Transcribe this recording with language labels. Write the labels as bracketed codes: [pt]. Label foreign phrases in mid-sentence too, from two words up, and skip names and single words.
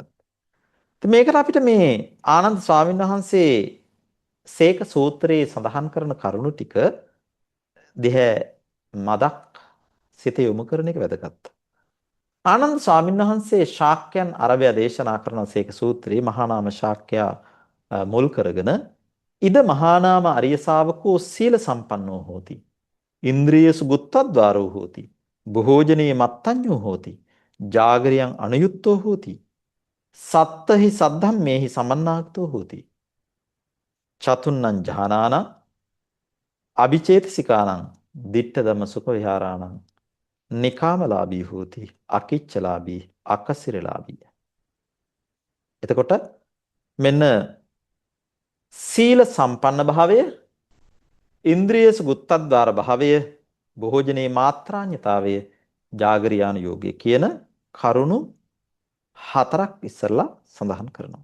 [si] ඉතින් මේකට අපිට මේ ආනන්ද ස්වාමීන් වහන්සේ සේක සූත්‍රයේ සඳහන් කරන කරුණු ටික දිහා මදක් සිත යොමු කරන එක වැදගත්. ආනන්ද ස්වාමීන් වහන්සේ ශාක්‍යයන් අරබය දේශනා කරන සේක සූත්‍රයේ මහා නාම ශාක්‍යයා මුල් කරගෙන [pi] ඉද මහා නාම අරිය ශාවකෝ සීල සම්පන්නෝ හෝති. ඉන්ද්‍රියසු ගුත්තද්වාරෝ හෝති. භෝජනේ මත්තඤ්ඤෝ හෝති. ජාගරියං අනුයුක්තෝ හෝති. සත්තහි සද්ධම්මේහි සමන්නාගතෝ හෝති. චතුන්නං ඥානානං අபிචේතසිකානං ditta ධම්ම සුඛ විහාරාණං නිකාමලාභී හෝති අකිච්චලාභී අකසිරලාභී. [si] එතකොට මෙන්න සීල සම්පන්න භාවය, ඉන්ද්‍රියස ගුත්තද්වාර භාවය, භෝජනේ මාත්‍රාඥතාවය, ජාගරියානු යෝගය කියන කරුණු හතරක් ඉස්සරලා සඳහන් කරනවා.